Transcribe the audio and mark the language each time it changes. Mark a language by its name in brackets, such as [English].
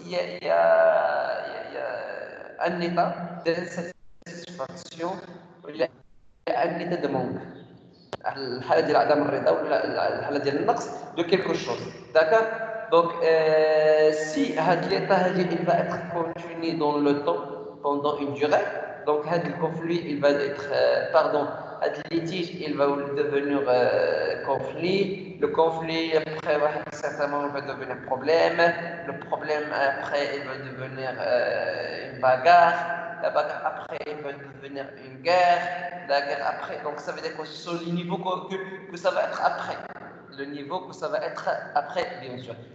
[French] Il y a un état d'insatisfaction, il y a un état de manque. [Arabic] الحاله ديال عدم الرضا ولا الحاله ديال النقص [French] de quelque chose, d'accord. Donc si l'état il va être continué dans le temps pendant une durée, donc le conflit il va être le litige il va devenir conflit, le conflit après certainement il va devenir problème, le problème après il va devenir une bagarre, la bagarre après il va devenir une guerre, la guerre après, donc ça veut dire que sur le niveau que ça va être après, le niveau que ça va être après, bien sûr.